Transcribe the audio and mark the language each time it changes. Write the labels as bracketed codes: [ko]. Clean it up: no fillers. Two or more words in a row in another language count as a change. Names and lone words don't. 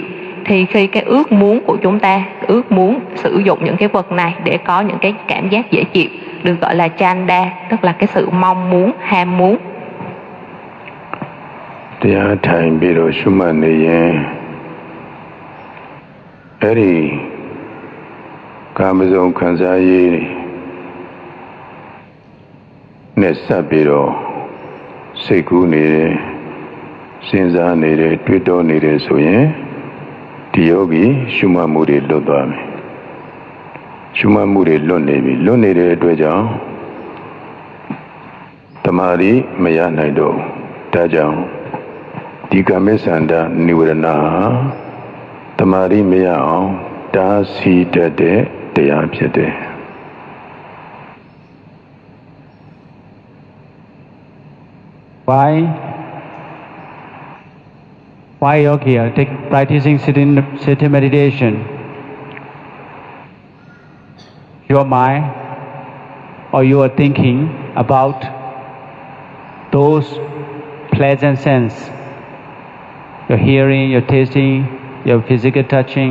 [vi] Thì khi cái ước muốn của chúng ta ước muốn sử dụng những cái vật này để có những cái cảm giác dễ chịu được gọi là chanda, tức là cái sự mong muốn, ham muốn. [my] တရားထိုင်ပြီးတော့ရှုမှတ်နေရင်အဲ့ဒီကာမဇုံခံစားရည်နဲ့ဆက်ပြီးတော့စိတ်ကူးနေတယ်စဉ်းစားနေတယ်တွေးတောနေတယ်ဆိုရင်ဒီယောဂီရှုမှတ်မှုတွေလွတ်သွားမယ်ရှုမှတ်မှုတွေလွတ်နေပြီလွတ်နေတဲ့အတွက်ကြောင့် တမာရီမရနိုင်တော့ဒါကြောင့်ဒီကာမေသန္တာနိဝရဏတမာရီမရအောင်တားဆီးတတ်တဲ့တရားဖြစ်တယ် [en] Why yogi are practicing sitting meditation? Your mind or you are thinking about those pleasant sense, your hearing, your tasting, your physical touching.